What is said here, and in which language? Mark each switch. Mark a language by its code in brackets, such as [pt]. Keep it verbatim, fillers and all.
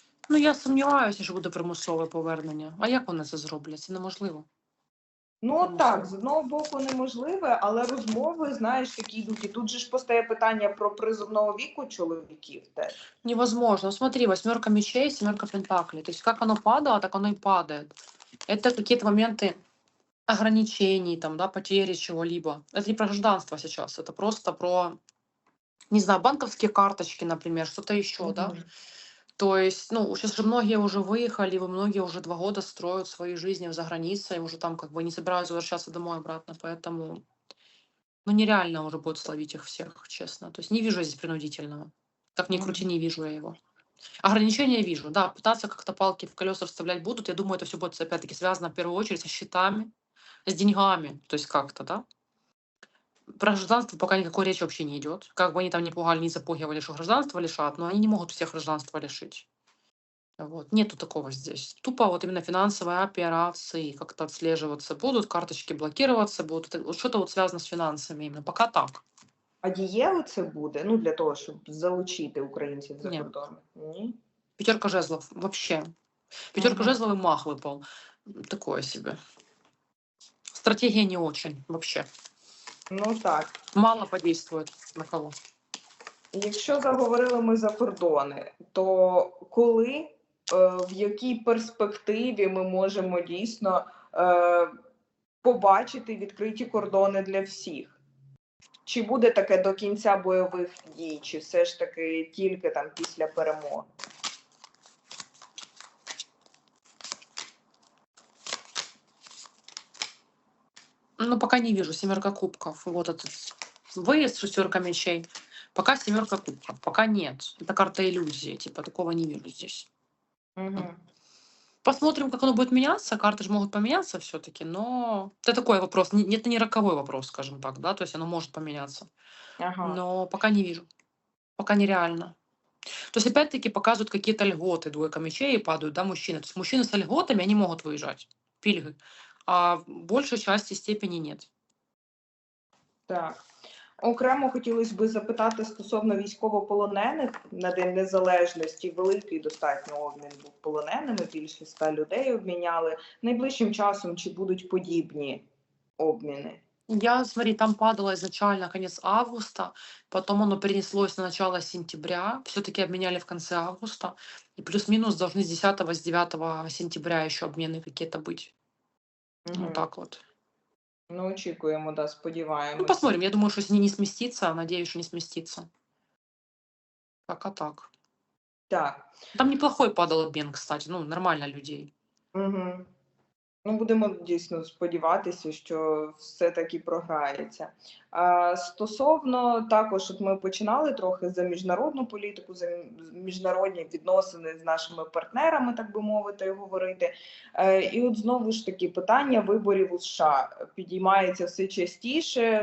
[uk] Ну, я сумніваюся, що буде примусове повернення. А як вони це зроблять? Це неможливо. Ну от Тому так, що- з одного боку неможливе, але розмови, знаєш, такі йдуть. І тут же ж постає питання про призовного віку чоловіків теж. [ru] Невозможно. Смотри, восьмерка мечей, семерка пентаклей. То есть как оно падало, так оно и падает. Это какие-то моменты ограничений, там, да, потери чего-либо. Это не про гражданство сейчас, это просто про, не знаю, банковские карточки, например, что-то еще, да. Мгм. То есть, ну, сейчас же многие уже выехали, и многие уже два года строят свои жизни за границей, уже там как бы не собираются возвращаться домой обратно, поэтому, ну, нереально уже будет словить их всех, честно. То есть не вижу я здесь принудительного. Как ни крути, Мгм. не вижу я его. Ограничения вижу, да, пытаться как-то палки в колеса вставлять будут. Я думаю, это все будет опять-таки связано в первую очередь со счетами, с деньгами, то есть как-то, да. Про гражданство пока никакой речи вообще не идет. Как бы они там не пугали, не запугивали, что гражданство лишат, но они не могут всех гражданства лишить. Вот. Нету такого здесь. Тупо вот именно финансовые операции как-то отслеживаться будут, карточки блокироваться будут. Это вот что-то вот связано с финансами именно. Пока так. [uk] А дієво це буде? Ну для того, щоб залучити українців за [ru] Нет. [uk] кордон. Ні. [ru] Пятерка жезлов вообще. Пятерка Мгм. жезлов и мах выпал. М, Такое себе. Стратегия не очень вообще. [uk] Ну так. [ru] Мало подействует на кого. [uk] Якщо заговорили ми за кордони, то коли, е, в якій перспективі ми можемо дійсно е, побачити відкриті кордони для всіх? Чи буде таке до кінця бойових дій, чи все ж таки тільки там після перемоги? [ru] Ну, пока не вижу. Семерка кубков. Вот этот выезд, шестерка мечей. Пока семерка кубков. Пока нет. Это карта иллюзии. Типа такого не вижу здесь. Угу. Посмотрим, как оно будет меняться. Карты же могут поменяться все-таки, но это такой вопрос. Не- Это не роковой вопрос, скажем так, да, то есть оно может поменяться. Ага. Но пока не вижу. Пока нереально. То есть, опять-таки, показывают какие-то льготы, двойка мечей и падают, да, мужчины. То есть мужчины с льготами, они могут выезжать, пильгы. А в большей части степени нет. [uk] Так. Окремо хотілося би запитати стосовно військовополонених на День Незалежності. Великий достатньо обмін був полоненими, більше ста людей обміняли. Найближчим часом чи будуть подібні обміни? [ru] Я, смотри, там падало изначально конец августа, потом оно перенеслось на начало сентября, все-таки обменяли в конце августа, и плюс-минус должны с десятого, с девятого сентября еще обмены какие-то быть. Угу. Вот так вот. [uk] Ну, очікуємо, да, Ну, сподіваємось. [ru] посмотрим, я думаю, что если не сместится, надеюсь, что не сместится. Пока так. [uk] Так. [ru] Там неплохой падал обмен, кстати, ну, нормально людей. Угу. [uk] Ну, будемо дійсно сподіватися, що все таки програється. А, стосовно також, от ми починали трохи за міжнародну політику, за мі- міжнародні відносини з нашими партнерами, так би мовити, говорити. Е, і от знову ж таки питання виборів у США підіймається все частіше.